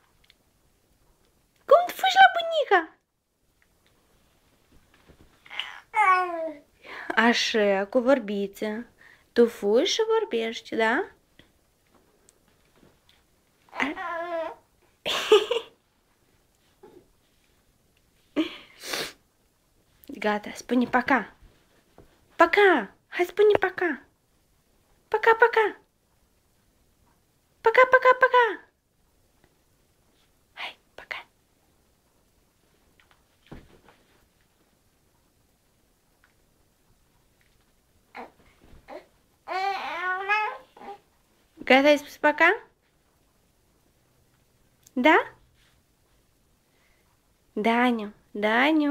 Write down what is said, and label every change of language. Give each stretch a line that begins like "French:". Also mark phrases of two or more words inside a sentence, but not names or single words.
Romanian: Așa, cu vorbiță. Tu fugi și vorbești, da? Gata, spune пока.
Russian: Пока.
Romanian: Hai, spune пока. Пока.
Russian: Пока. Hai, пока.
Romanian: Gata, ai spus пока? Da? Daniu.